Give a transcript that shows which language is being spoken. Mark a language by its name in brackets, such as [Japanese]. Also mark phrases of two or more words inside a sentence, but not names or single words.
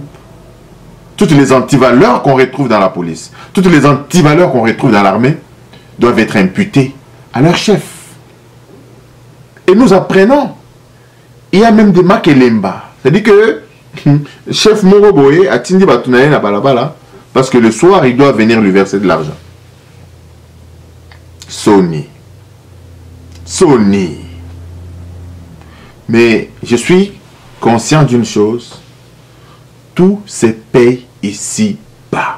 [French] Toutes les antivaleurs qu'on retrouve dans la police, toutes les antivaleurs qu'on retrouve dans l'armée, doivent être imputées à leur chef. Et nous apprenons, il y a même des makelemba. C'est-à-dire que chef Moroboye [Lingala] a tindi batunaye na balabala [French] parce que le soir, il doit venir lui verser de l'argent. Sony. Mais je suis conscient d'une chose. Tout se paye ici-bas.